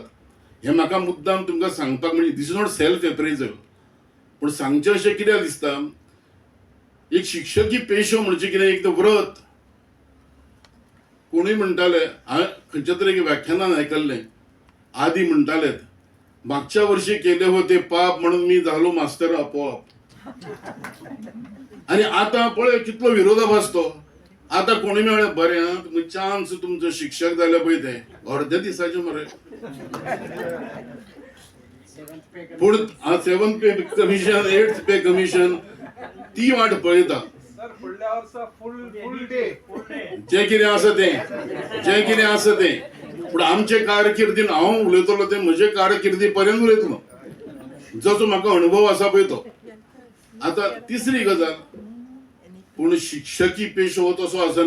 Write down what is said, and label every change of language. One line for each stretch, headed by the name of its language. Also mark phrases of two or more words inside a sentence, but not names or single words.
Konkani: हें म्हाका मुद्दाम तुमकां सांगपाक म्हणजे
English: this is not self appraisal.
Konkani: पूण सांगचें अशें कित्याक दिसता, एक शिक्षकी पेशो म्हणजे कितें एक व्रत. कोणूय म्हणटाले, हांवें खंयच्या तरी एक व्याख्यानान आयकल्लें, आदी म्हणटालेत
Marathi: मागच्या वर्षी केले होते पाप म्हणून मी झालो मास्टर आपोआप.
Konkani: आणि आता पळय कितलो विरोधाभास तो. आता कोणी मेळ्ळें बरें आं तुमी चान्स तुमचो शिक्षक जाले पळय ते अर्ध्या दिसाचे मरे. पूण 7th
English: pay commission
Konkani: 8th
English: pay commission
Konkani: ती वाट पळयता. जे कितें आसा तें पूण आमचे कारकिर्दीन हांव उलयतलो ते म्हजे कारकिर्दी पर्यंत उलयतलो. जो म्हाका अनुभव आसा पळय तो. आतां तिसरी गजाल, पूण शिक्षकी पेशो हो तसो आसना.